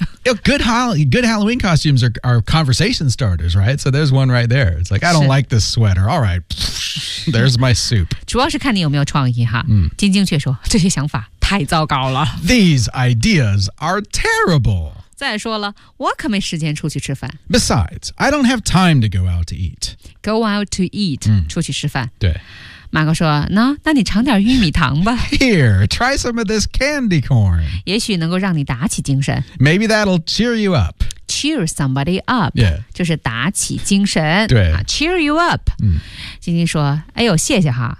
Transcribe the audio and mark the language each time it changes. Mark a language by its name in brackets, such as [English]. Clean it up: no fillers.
[English] Good Halloween costumes are conversation starters, right? So there's one right there. It's like, I don't like this sweater. All right. There's my soup. [Chinese] 主要是看你有没有创意哈。嗯。金晶却说，这些想法太糟糕了。 [English] These ideas are terrible. [Chinese] 再说了，我可没时间出去吃饭。 [English] Besides, I don't have time to go out to eat. Go out to eat,、 [Chinese] 嗯、出去吃饭。对。马哥说那你尝点玉米糖吧。 [English] Here, try some of this candy corn. [Chinese] 也许能够让你打起精神。 [English] Maybe that'll cheer you up. Cheer somebody up. Yeah. [Chinese] 就是打起精神。对。 [English] Cheer you up.、 [Chinese] 嗯、晶晶说哎呦谢谢哈。